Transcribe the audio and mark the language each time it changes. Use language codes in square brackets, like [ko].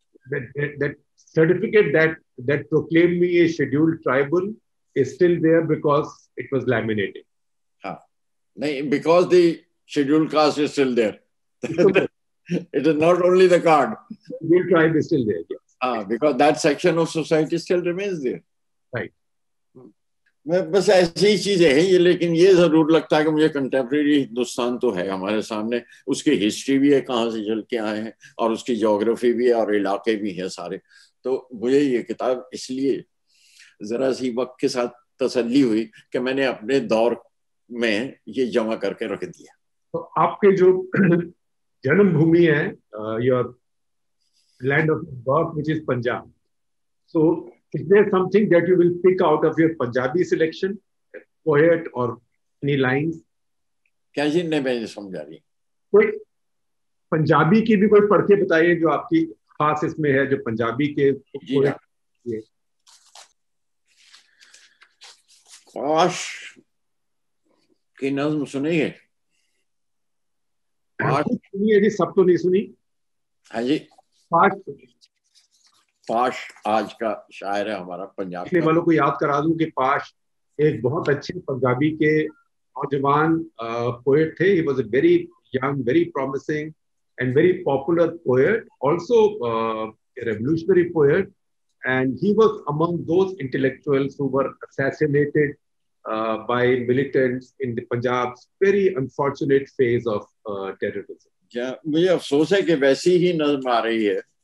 [en] That certificate that proclaimed me a scheduled tribal is still there because it was laminated. Because the scheduled caste is still there. It is not only the card. Scheduled tribe is still there, yes. Because that section of society still remains there. Right. [ur] میں بس ایسی ہی چیزیں ہیں یہ، لیکن یہ ضرور لگتا ہے کہ مجھے کنٹمپریری ہندوستان تو ہے ہمارے سامنے، اس کی ہسٹری بھی ہے کہاں سے چل کے آئے ہیں، اور اس کی جغرافی بھی ہے اور علاقے بھی ہیں سارے. تو مجھے یہ کتاب اس لیے ذرا سی وقت کے ساتھ تسلی ہوئی کہ میں نے اپنے دور میں یہ جمع کر کے رکھ دیا. تو آپ کے جو جنم بھومی ہے، [en] Your land of birth which is Punjab, so is there something that you will pick out of your Punjabi selection, a poet or any lines? [ur] کیا جی نہیں میں سمجھا رہی. کوئی پنجابی کی بھی کوئی پڑھ کے بتائیے جو آپ کی خاص اس میں ہے، جو پنجابی کے پاش کی نظم سنی ہے؟ سنی ہے جی، سب تو نہیں سنی. ہاں جی. پاش آج کا شاعر ہے ہمارا پنجاب کے والوں کو یاد کرا دوں کہ پاش ایک بہت اچھے پنجابی کے نوجوان پوئٹ تھے. [en] He was a very young, very promising and very popular poet, also a revolutionary poet, and he was among those intellectuals who were assassinated by militants in the Punjab's very unfortunate phase of terrorism. [ur] کیا مجھے افسوس ہے کہ ویسی ہی نظم آ رہی ہے.